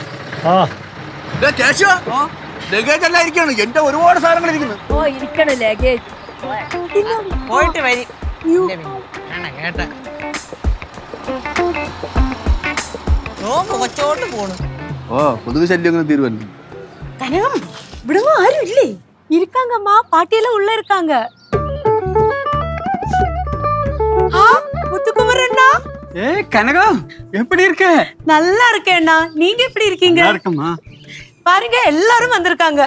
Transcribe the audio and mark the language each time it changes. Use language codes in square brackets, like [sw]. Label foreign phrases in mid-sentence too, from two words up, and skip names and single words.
[ml] ലഗേജ് എല്ലാം ഇരിക്കാണ്. എന്റെ ഒരുപാട് സാധനങ്ങൾ ഇരിക്കുന്നു. പോയിട്ട് വരി കേട്ടാ. കൊച്ചോട്ട് പോണു. ഓ കൊതുക് ശല്യം തീരുവല്ലോ. [ta] கனகம் விடுங்க, யாரும் இல்லை. இருக்காங்கம்மா, பாட்டியெல்லாம் உள்ள இருக்காங்க. முத்துக்குமரண்ணா. கனகம் எப்படி இருக்க? நல்லா இருக்கேண்ணா. நீங்க எப்படி இருக்கீங்க? இருக்குமா பாருங்க, எல்லாரும் வந்திருக்காங்க.